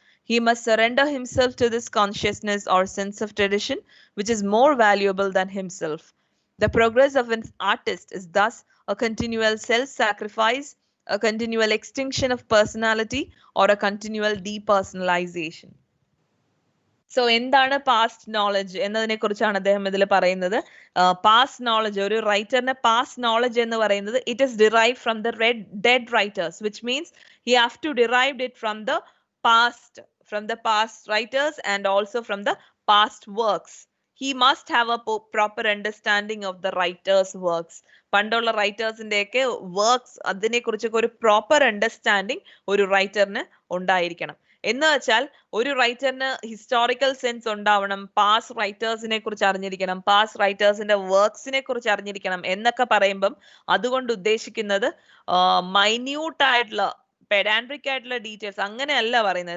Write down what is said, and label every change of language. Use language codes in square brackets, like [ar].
[en] He must surrender himself to this consciousness or sense of tradition, which is more valuable than himself. The progress of an artist is thus a continual self-sacrifice, a continual extinction of personality, or a continual depersonalization. [ml] So എന്താണ് past knowledge എന്നതിനെ കുറിച്ചാണ് അദ്ദേഹം ഇതിൽ പറയുന്നത്. Past knowledge, ഒരു റൈറ്ററിന്റെ past knowledge എന്ന് പറയുന്നത് [en] It is derive from the dead writers, which means he have to derive it from the past writers and also from the past works. He must have a proper understanding of the writer's works. [ml] പണ്ടുള്ള റൈറ്റേഴ്സിന്റെയൊക്കെ works, അതിനെ കുറിച്ചൊക്കെ ഒരു proper understanding ഒരു റൈറ്ററിന് ഉണ്ടായിരിക്കണം. എന്ന് വെച്ചാൽ ഒരു റൈറ്ററിന് historical sense ഉണ്ടാവണം, പാസ്റ്റ് റൈറ്റേഴ്സിനെ കുറിച്ച് അറിഞ്ഞിരിക്കണം, പാസ്റ്റ് റൈറ്റേഴ്സിന്റെ വർക്ക്സിനെ കുറിച്ച് അറിഞ്ഞിരിക്കണം എന്നൊക്കെ പറയുമ്പം അതുകൊണ്ട് ഉദ്ദേശിക്കുന്നത് മൈന്യൂട്ട് ആയിട്ടുള്ള പെഡാൻട്രിക് ആയിട്ടുള്ള ഡീറ്റെയിൽസ് അങ്ങനെയല്ല പറയുന്നത്.